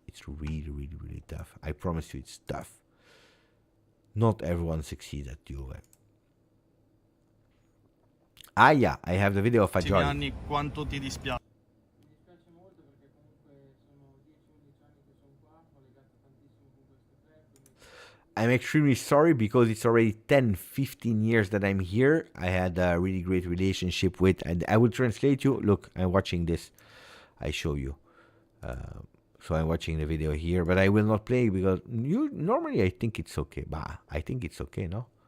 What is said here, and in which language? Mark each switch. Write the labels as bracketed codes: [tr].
[en] It's really, really, really tough. I promise you, it's tough. Not everyone succeeds at Juve. Yeah, I have the video of Fagioli. [it] Anni, quanto ti dispiace? Mi dispiace molto perché comunque sono 10-11 anni che sono qua, ho legato tantissimo con questo club. [en] I'm extremely sorry because it's already 10-15 years that I'm here. I had a really great relationship with, and I will translate you. Look, I'm watching this. I show you. So I'm watching the video here, but I will not play because normally I think it's okay. I think it's okay, no?